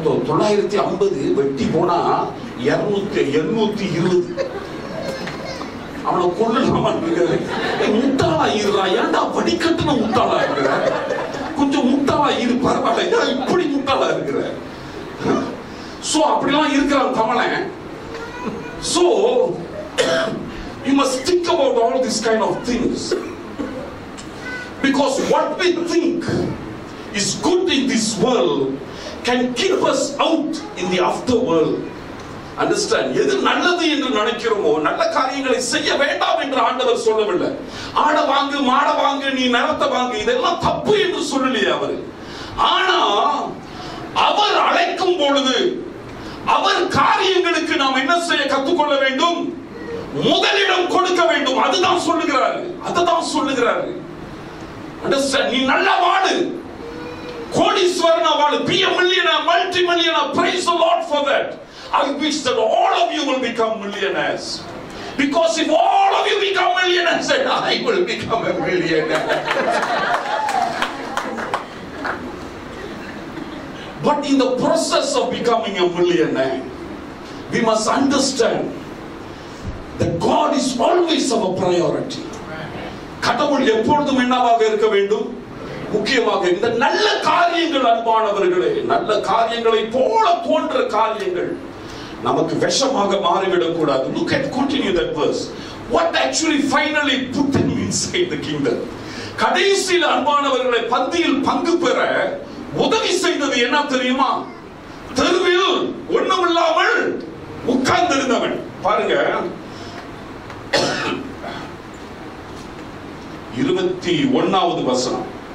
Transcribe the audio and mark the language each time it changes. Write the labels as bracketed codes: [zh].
[ta] 950 வெட்டி போனா 820. அவனை கொள்ளலாமா இருக்கிற முட்டாளா இருறா. ஏன்டா வடிகட்டுன முட்டாளா இருக்கிற, கொஞ்சம் முட்டாளா இரு, பரவாயில்ல, இப்படி முட்டாளா இருக்கிற. சோ அப்படிலாம் இருக்கிறான் தமிழன். [en] So you must think about all these kind of things, because what we think is good in this world can keep us out in the after world. Understand? [ta] எது நல்லது என்று நினைக்கிறோமோ, நல்ல காரியங்களை செய்ய வேண்டாம் என்று ஆண்டவர் சொல்லவில்லை. ஆட வாங்கு, மாட வாங்கு, நீ நிலத்தை வாங்கு, இதெல்லாம் தப்பு என்று சொல்லலையே அவர். ஆனா அவர் அழைக்கும் பொழுது அவர் காரியங்களுக்கு நாம் என்ன செய்ய கற்றுக்கொள்ள வேண்டும்? முதலிடம் கொடுக்க வேண்டும். அதுதான் சொல்லுகிறாரு, அதுதான் சொல்லுகிறாரு. [en] Understand? [ta] நீ நல்ல வாழு, கோடீஸ்வரனா வாழு, [en] be a millionaire, multi-millionaire. Praise the Lord for that. I wish that all of you will become millionaires, because if all of you become millionaires, then I will become a millionaire. But in the process of becoming a millionaire, we must understand that God is always our priority. [ta] கடவுள் எப்பொழுதும் என்னவாக இருக்க வேண்டும்? முக்கியமாக இந்த நல்ல காரியங்கள் அன்பானவர்களே, நல்ல காரியங்களை போல தோன்ற காரியங்கள் நமக்கு விஷமாக மாறிவிடக் கூடாது. [en] Look at, continue that verse. What actually finally put them inside the kingdom? [ta] கடைசியில் அன்பானவர்களை பந்தியில் பங்கு பெற உதவி செய்தது என்ன தெரியுமா? தெருவில் ஒண்ணுமில்லாமல் உட்கார்ந்திருந்தவன். பாருங்க 21வது வசனம்.